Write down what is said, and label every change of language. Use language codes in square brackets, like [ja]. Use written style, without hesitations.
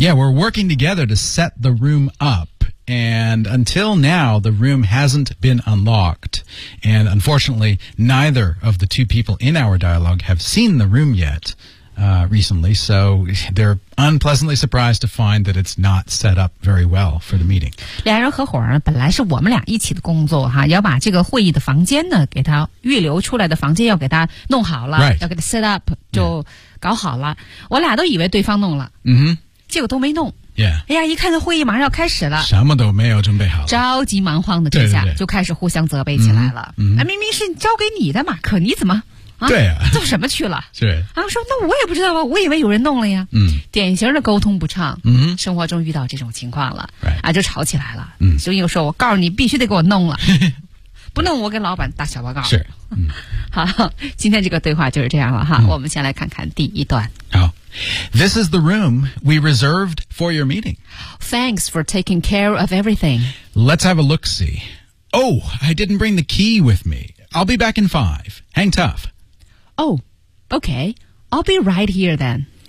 [en] Yeah, we're working together to set the room up and until now the room hasn't been unlocked and unfortunately neither of the two people in our dialogue have seen the room yet recently, so they're unpleasantly surprised to find that it's not set up very well for the meeting. [zh] 两人合伙呢，本来是我们俩一起的工作哈，要把这个会议的房间呢，给他预留出来的房间要给他弄好了、 [en] right. [zh] 要给他 set up 就搞好了、yeah. 我俩都以为对方弄了、 mm-hmm. 结果都没弄、 [en] yeah. [zh] 哎呀，一看这会议马上要开始了，什么都没有准备好，着急忙慌的这下对对对就开始互相责备起来了、 mm-hmm. 啊、明明是交给你的马克，你怎么啊、对呀、啊，做什么去了？是啊，我说那我也不知道吧，我以为有人弄了呀。嗯，典型的沟通不畅。嗯，生活中遇到这种情况了， [en] right. [zh] 啊，就吵起来了。嗯，所以我说，我告诉你，必须得给我弄了，不弄我给老板打小报告。是，嗯，好，今天这个对话就是这样了哈、嗯。我们先来看看第一段。 [en] 好 ，This is the room we reserved for your meeting. Thanks for taking care of everything. Let's have a look. See. Oh, I didn't bring the key with me. I'll be back in 5. Hang tough. Oh, okay. I'll be right here then.